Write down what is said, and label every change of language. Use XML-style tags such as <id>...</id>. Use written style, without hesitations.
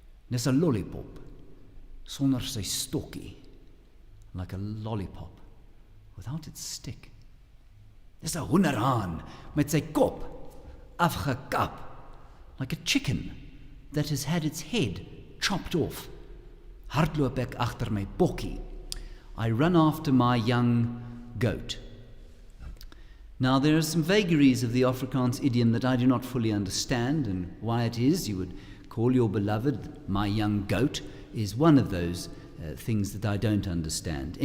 <af>Nes</af> <en>a lollipop</en> <af>sonder sy stokkie,</af> <en>like a lollipop, without its stick.</en> <af>Dis 'n hoenderhaan met sy kop afgekap,</af> <en>like a chicken that has had its head chopped off.</en> <af>Hardloop ek agter my bokkie.</af> <en>I run after my young goat. Now, there are some vagaries of the Afrikaans idiom that I do not fully understand, and why it is you would call your beloved my young goat is one of those things that I don't understand.</en>